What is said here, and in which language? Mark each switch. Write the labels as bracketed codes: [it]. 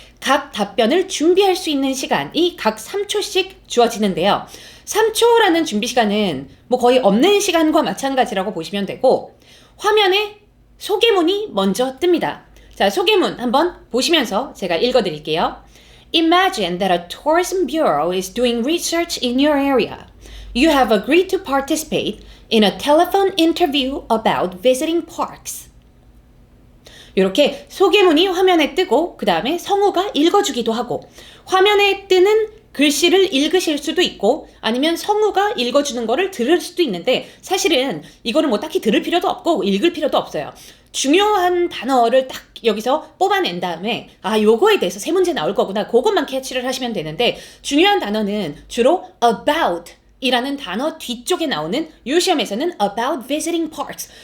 [ko] 각 답변을 준비할 수 있는 시간이 각 3초씩 주어지는데요. 3초라는 준비 시간은 뭐 거의 없는 시간과 마찬가지라고 보시면 되고, 화면에 소개문이 먼저 뜹니다. 자, 소개문 한번 보시면서 제가 읽어드릴게요. [en] Imagine that a tourism bureau is doing research in your area. You have agreed to participate in a telephone interview about visiting parks. [ko] 이렇게 소개문이 화면에 뜨고 그 다음에 성우가 읽어주기도 하고 화면에 뜨는 글씨를 읽으실 수도 있고 아니면 성우가 읽어주는 거를 들을 수도 있는데 사실은 이거를 뭐 딱히 들을 필요도 없고 읽을 필요도 없어요. 중요한 단어를 딱 여기서 뽑아낸 다음에 요거에 대해서 세 문제 나올 거구나 그것만 캐치를 하시면 되는데 중요한 단어는 주로 about 이라는 단어 뒤쪽에 나오는 이 시험에서는 [en] about visiting parks.